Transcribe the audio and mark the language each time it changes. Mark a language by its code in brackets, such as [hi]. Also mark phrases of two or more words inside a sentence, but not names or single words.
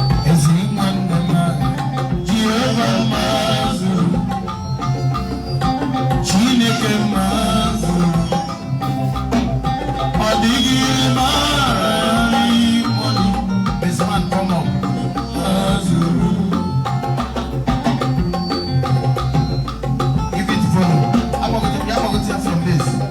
[ig] Ezi nwanne m, Jehova mma zuru. Chineke mma zuru. Ọ dịghị ihe maara ya n'ihu gị. [en] This man come up. [ig] Mma zuru. [en] Give it volume. [ig] Agbagote, bịa agbagote ya [en] from this.